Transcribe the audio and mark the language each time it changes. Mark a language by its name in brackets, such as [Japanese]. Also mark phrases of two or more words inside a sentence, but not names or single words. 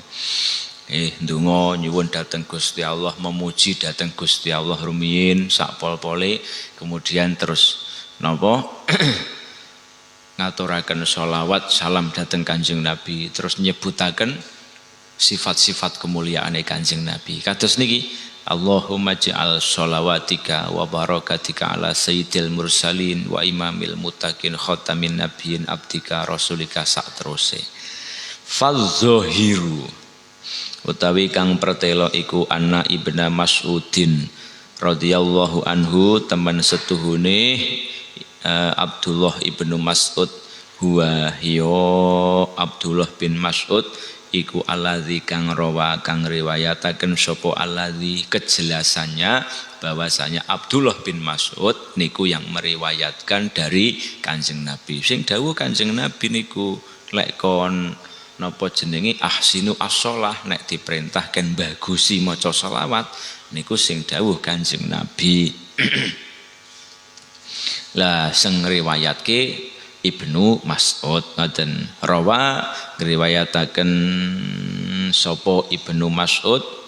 [Javanese] Ndonga nyuwun dhateng Gusti Allah, memuji dhateng Gusti Allah rumiyin sak pol-pole, kemudian terus napa ngaturaken sholawat salam dhateng Kanjeng Nabi, terus nyebutaken sifat-sifat kemuliaane Kanjeng Nabi. Kados niki [Arabic] اللهم اجعل صلواتك وبركاتك على سيد المرسلين وإمام المتقين خاتم النبيين عبدك رسولك [Javanese] sak teruse. Fadzohiru utawi kang pertelo iku [Arabic] أن ابن مسعود رضي الله عنه, [Javanese] teman setuhune Abdullah ibnu Mas'ud, huwa hiyo Abdullah bin Mas'ud iku alladzi kang rawa kang riwayataken sapa alladzi, [Indonesian] kejelasannya bahwasanya Abdullah bin Mas'ud niku yang meriwayatkan dari Kanjeng Nabi. [Javanese] Sing dawuh Kanjeng Nabi niku lek kon napa jenenge [Arabic] أحسنوا الصلاة, [Javanese] nek diperintahkan bagusi maca selawat niku sing dawuh Kanjeng Nabi. Lah sing riwayatke Ibnu Mas'ud ngoten, rawa ngriwayataken sapa Ibnu Mas'ud